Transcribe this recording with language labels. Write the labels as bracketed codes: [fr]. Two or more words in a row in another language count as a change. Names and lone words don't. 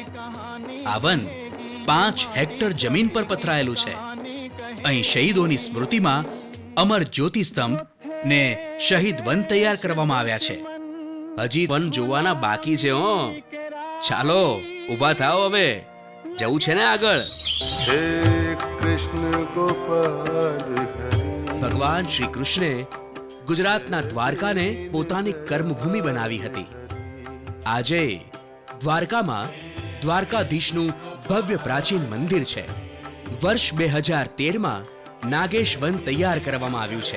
[gu] આ વન 5 હેક્ટર જમીન પર પથરાયેલું છે. અહીં શહીદોની સ્મૃતિમાં અમર જ્યોતિ સ્તંભ ને શહીદ વન તૈયાર કરવામાં આવ્યા છે. હજી વન જોવાના બાકી છે. ચાલો ઊભા થાઓ, હવે જવું છે ને આગળ. [hi] हे कृष्ण गोपाल हरि [gu] ભગવાન શ્રી કૃષ્ણે ગુજરાતના દ્વારકાને પોતાની કર્મભૂમિ બનાવી હતી. આજે દ્વારકામાં દ્વારકાધીશનું ભવ્ય પ્રાચીન મંદિર છે. વર્ષ 2013માં નાગેશ વન તૈયાર કરવામાં આવ્યું છે.